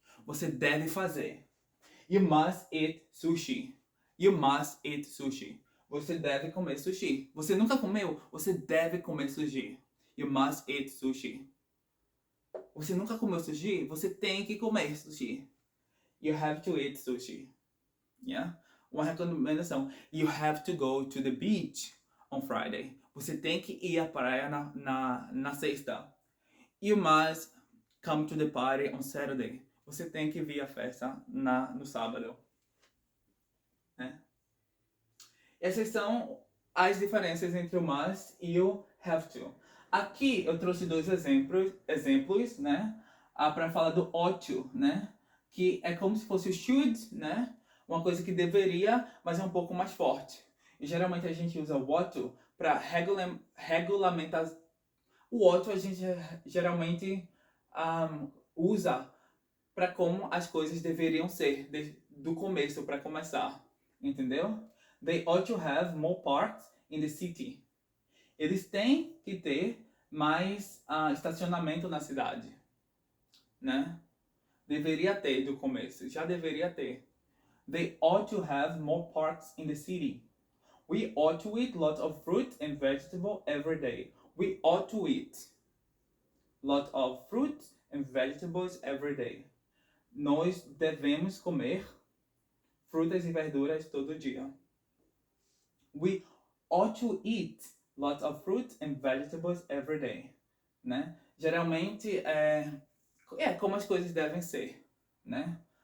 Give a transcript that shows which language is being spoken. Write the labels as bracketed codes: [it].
[pt] Você deve fazer. [en] You must eat sushi. You must eat sushi. [pt] Você deve comer sushi. Você nunca comeu? Você deve comer sushi. [en] You must eat sushi. [pt] Você nunca comeu sushi? Você tem que comer sushi. [en] You have to eat sushi. Yeah? [pt] Uma recomendação. [en] You have to go to the beach on Friday. [pt] Você tem que ir à praia na sexta. [en] You must come to the party on Saturday. [pt] Você tem que vir à festa no sábado. Né? Essas são as diferenças entre o must e o have to. Aqui eu trouxe dois exemplos, né? Para falar do ought to, né? Que é como se fosse o should, né? Uma coisa que deveria, mas é um pouco mais forte. E geralmente a gente usa o ought to para regulamentar. O ought to a gente geralmente usa para como as coisas deveriam ser do começo, para começar. Entendeu? [en] They ought to have more parks in the city. [pt] Eles têm que ter mais estacionamento na cidade, né? Deveria ter do começo, já deveria ter. [en] They ought to have more parks in the city. We ought to eat lots of fruit and vegetable every day. We ought to eat lots of fruit and vegetables every day. [pt] Nós devemos comer frutas e verduras todo dia. [en] We ought to eat lots of fruit and vegetables every day, né? [pt] Geralmente é como as coisas devem ser, né?